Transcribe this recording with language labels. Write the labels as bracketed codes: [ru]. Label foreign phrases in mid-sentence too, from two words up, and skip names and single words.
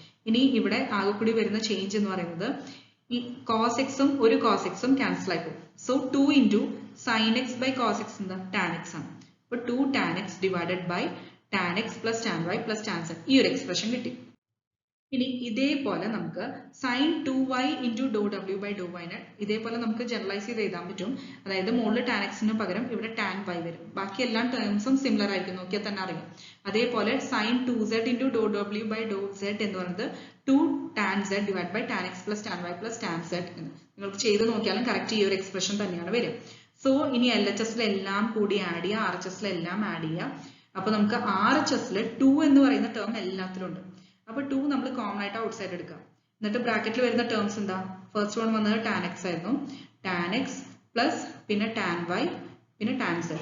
[ml] ഇനി ഇവിടെ ആകെ കൂടി വരുന്ന ചേഞ്ച് എന്ന് പറയുന്നത് ഈ cos xും ഒരു cos xും ക്യാൻസൽ ആയി പോകും. സോ [en] 2 into sin x by cos x [ml] എന്താ tan x ആണ്. അപ്പോൾ [en] 2 tan x divided by tan x plus tan y plus tan z, [ml] ഈ ഒരു എക്സ്പ്രഷൻ കിട്ടി. ഇനി ഇതേപോലെ നമുക്ക് [en] sin 2y into dou w by dou y [ml] നെ ഇതേപോലെ നമുക്ക് ജനറലൈസ് ചെയ്ത് എഴുതാൻ പറ്റും. അതായത് മുകളിൽ tan x ന് പകരം ഇവിടെ tan y വരും. ബാക്കി എല്ലാ ടേംസും സിമിലർ ആയിരിക്കും, നോക്കിയാൽ തന്നെ അറിയാം. അതേപോലെ [en] sin 2z into dou w by dou z [ml] എന്ന് പറയുന്നത് [en] 2 tan z divided by tan x plus tan y plus tan z [ml] എന്ന് നിങ്ങൾക്ക് ചെയ്ത് നോക്കിയാലും കറക്റ്റ് ഈ ഒരു എക്സ്പ്രഷൻ തന്നെയാണ് വരിക. സോ ഇനി LHS എല്ലാം കൂടി ആഡ് ചെയ്യുക, RHS എല്ലാം ആഡ് ചെയ്യുക. അപ്പൊ നമുക്ക് RHS 2 എന്ന് പറയുന്ന ടേം എല്ലാത്തിലും ഉണ്ട്. അപ്പോൾ 2 നമ്മൾ കോമൺ ആയിട്ട് [en] out side [ml] എടുക്കാം. എന്നിട്ട് ബ്രാക്കറ്റിൽ വരുന്ന ടേംസ് എന്താ? [en] first one [ml] വന്നത് tan x ആയിരുന്നു. tan x പ്ലസ് പിന്നെ tan y പിന്നെ tan z.